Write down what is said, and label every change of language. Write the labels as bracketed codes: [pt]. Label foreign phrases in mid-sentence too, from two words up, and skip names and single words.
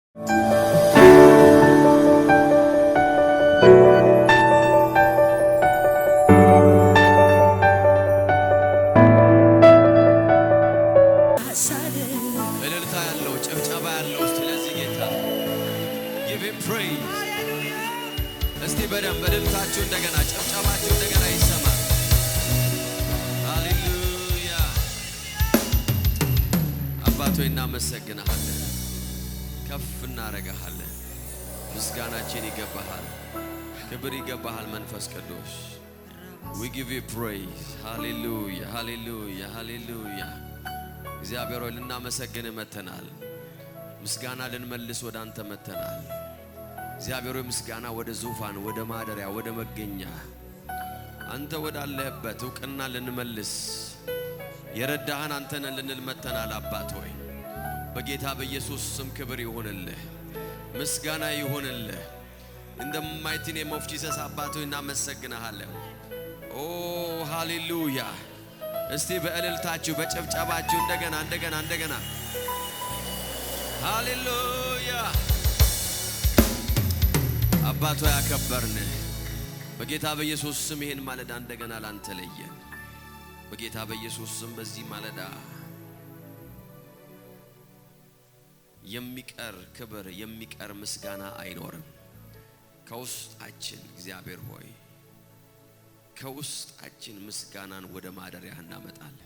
[am] እልልታ ያለው ጭብጨባ ያለው ስለዚህ ጌታ [en] give him praise። [am] እስቲ በደንብ እልልታችሁ እንደገና ጭብጨባችሁ እንደገና ይሰማ። ሃሌሉያ። አባቶ እናመሰግናለን፣ ከፍ እናረጋለን። ምስጋናችን ይገባሃል፣ ክብር ይገባሃል መንፈስ ቅዱስ። [en] we give you praise። [am] ሃሌሉያ ሃሌሉያ ሃሌሉያ። እግዚአብሔር ሆይ ልናመሰግን መተናል። ምስጋና ልንመልስ ወደ አንተ መተናል። እግዚአብሔር ሆይ ምስጋና ወደ ዙፋን፣ ወደ ማደሪያ፣ ወደ መገኛ አንተ ወዳለህበት እውቅና ልንመልስ የረዳህን አንተን ልንል መተናል። አባት ሆይ በጌታ በኢየሱስ ስም ክብር ይሁንልህ፣ ምስጋና ይሁንልህ። [en] in the mighty name of Jesus [am] አባት ሆይ እናመሰግናለን። ኦ ሃሌሉያ። እስቲ በእልልታችሁ በጭብጨባችሁ እንደገና ሃሌሉያ። አባቶ ያከበርን በጌታ በኢየሱስ ስም ይሄን ማለዳ እንደገና ላንተ ለየን። በጌታ በኢየሱስ ስም በዚህ ማለዳ የሚቀር ክብር የሚቀር ምስጋና አይኖርም ከውስጣችን። እግዚአብሔር ሆይ ከውስጣችን ምስጋናን ወደ ማደሪያህ እናመጣለን።